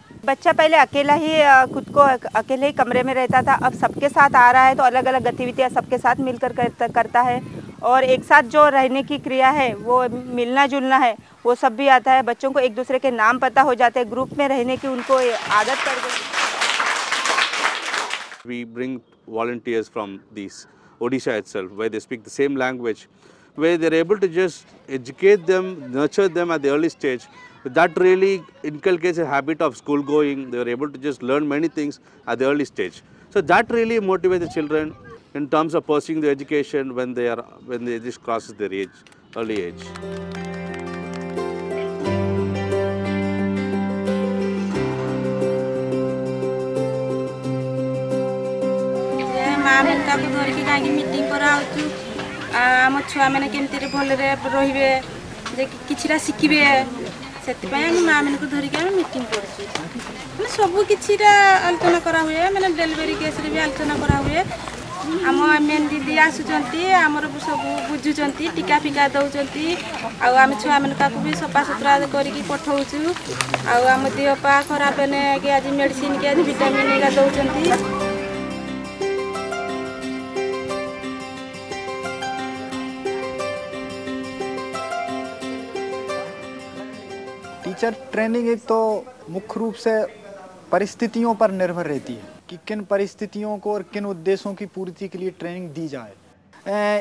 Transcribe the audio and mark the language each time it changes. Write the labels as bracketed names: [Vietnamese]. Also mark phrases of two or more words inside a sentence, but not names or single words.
[Hindi] बच्चा पहले अकेला ही खुद को अकेले ही कमरे में रहता था, अब सबके साथ आ रहा है तो अलग अलग गतिविधियाँ सबके साथ मिलकर करता है और एक साथ जो रहने की क्रिया है वो मिलना जुलना है वो सब भी आता है। बच्चों को एक दूसरे के नाम पता हो जाते हैं, ग्रुप में रहने की उनको आदत पड़ गई। [English] We bring volunteers from these Odisha itself, where they speak the same language, where they're able to just educate them, nurture them at the early stage. That really inculcates a habit of school going. They're able to just learn many things at the early stage. So that really motivates the children in terms of pursuing the education when they just crosses their age, early age. [Odia] ତାକୁ ଧରିକି କାହିଁକି ମିଟିଂ କରାହେଉଛୁ, ଆମ ଛୁଆମାନେ କେମିତି ଭଲରେ ରହିବେ, ଯେ କିଛିଟା ଶିଖିବେ, ସେଥିପାଇଁ ଆମେ ମାଆମାନଙ୍କୁ ଧରିକି ଆମେ ମିଟିଂ କରୁଛୁ। ମାନେ ସବୁ କିଛିଟା ଆଲୋଚନା କରାହୁଏ, ମାନେ ଡେଲିଭରି କେସ୍ରେ ବି ଆଲୋଚନା କରାହୁଏ। ଆମ ଏମ୍ଏନ୍ ଦିଦି ଆସୁଛନ୍ତି, ଆମର ସବୁ ବୁଝୁଛନ୍ତି, ଟିକା ଫିକା ଦେଉଛନ୍ତି, ଆଉ ଆମେ ଛୁଆମାନଙ୍କୁ ବି ସଫାସୁତୁରା କରିକି ପଠାଉଛୁ। ଆଉ ଆମ ଦେହ ପା ଖରାପ ହେଲେ କି ଆଜି ମେଡ଼ିସିନ୍ କି ଆଜି ଭିଟାମିନ୍ ଏକା ଦେଉଛନ୍ତି। [English] teacher training [Hindi] एक तो मुख्य रूप से परिस्थितियों पर निर्भर रहती है कि किन परिस्थितियों को और किन उद्देश्यों की पूर्ति के लिए ट्रेनिंग दी जाए।